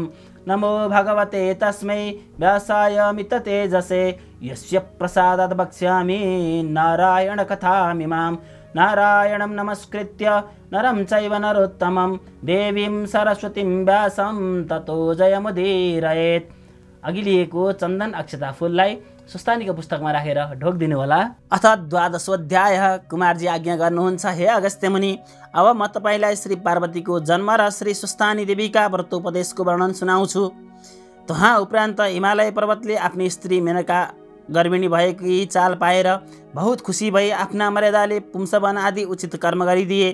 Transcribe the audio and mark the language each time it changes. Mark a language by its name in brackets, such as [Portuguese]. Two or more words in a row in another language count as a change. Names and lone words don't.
[Sanskrit] नमो भगवते तस्मै व्यासाय मिततेजसे यस्य प्रसादात् वक्ष्यामि नारायणकथामिमां। नारायणं नमस्कृत्य नरं चैव नरोत्तमं देवीं सरस्वतीं व्यासं ततो जयमुदीरयेत्। [Nepali] अघि लिएको चन्दन अक्षता फूललाई स्वस्थानीको पुस्तकमा राखेर ढोकिदिनु होला। [Sanskrit] अथ द्वादशोऽध्याय। [Nepali] कुमारजी आज्ञा गर्नुहुन्छ, हे अगस्त्य मुनि, अब म तपाईँलाई श्री पार्वतीको जन्म र श्री स्वस्थानी देवीका व्रतोपदेशको वर्णन सुनाउँछु। तहाँ उपरान्त हिमालय पर्वतले आफ्नी स्त्री मेनका गर्भिणी भएकी चाल पाएर बहुत खुसी भई आफ्ना मर्यादाले पुंसवन आदि उचित कर्म गरिदिए।